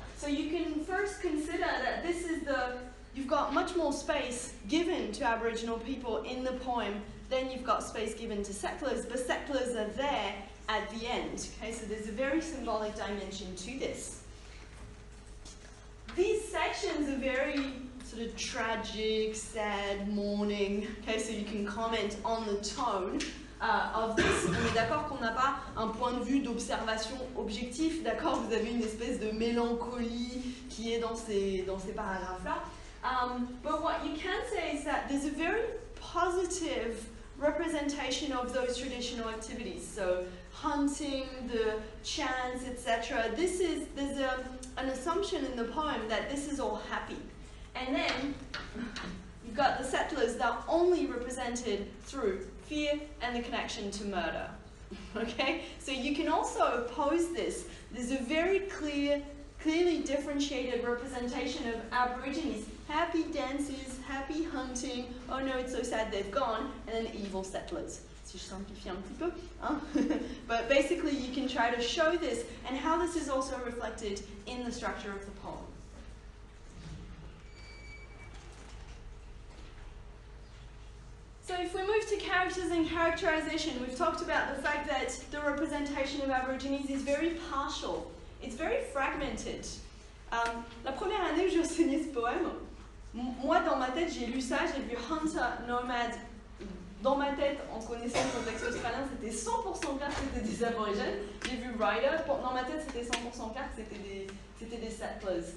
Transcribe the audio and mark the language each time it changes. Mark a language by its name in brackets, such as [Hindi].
[English] So you can first consider that this is you've got much more space given to Aboriginal people in the poem than you've got space given to settlers, but settlers are there at the end. Okay, so there's a very symbolic dimension to this. These sections are very sort of tragic, sad, mourning. Okay, so you can comment on the tone of this. [French] On est d'accord qu'on n'a pas un point de vue d'observation objectif, d'accord? Vous avez une espèce de mélancolie qui est dans ces paragraphes-là. [English] But what you can say is that there's a very positive representation of those traditional activities. So hunting, the chants, etc. There's an assumption in the poem that this is all happy. And then you've got the settlers that are only represented through fear and the connection to murder. Okay? So you can also oppose this. There's a very clearly differentiated representation of Aborigines. Happy dances, happy hunting, oh no, it's so sad they've gone, and then evil settlers. [French] Si je simplifie un petit peu. Hein? [English] But basically you can try to show this, and how this is also reflected in the structure of the poem. So if we move to characters and characterization, we've talked about the fact that the representation of Aborigines is very partial. It's very fragmented. [French] La première année où j'ai enseigné ce poème, moi dans ma tête j'ai lu ça, j'ai vu Hunter, Nomad. Dans ma tête, en connaissant le contexte australien, c'était 100% clair que c'était des aborigènes. J'ai vu Rider, dans ma tête c'était 100% clair que c'était des settlers.